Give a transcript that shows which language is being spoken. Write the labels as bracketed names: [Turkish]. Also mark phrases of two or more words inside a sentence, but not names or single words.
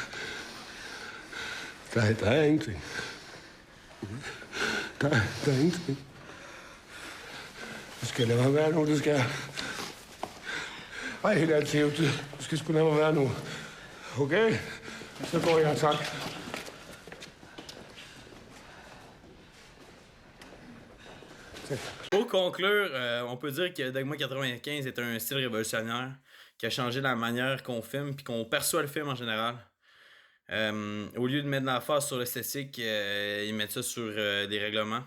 [Danish] Der er ingenting. Der er ingenting. Du skal lade mig være nu, det skal jeg. Ej, helt ærligt, Theo, du skal sgu lade mig være nu. Okay? Så går jeg, tak. [French] Pour conclure, on peut dire que Dogma 95 est un style révolutionnaire qui a changé la manière qu'on filme puis qu'on perçoit le film en général. Au lieu de mettre l'emphase sur l'esthétique, ils mettent ça sur des règlements.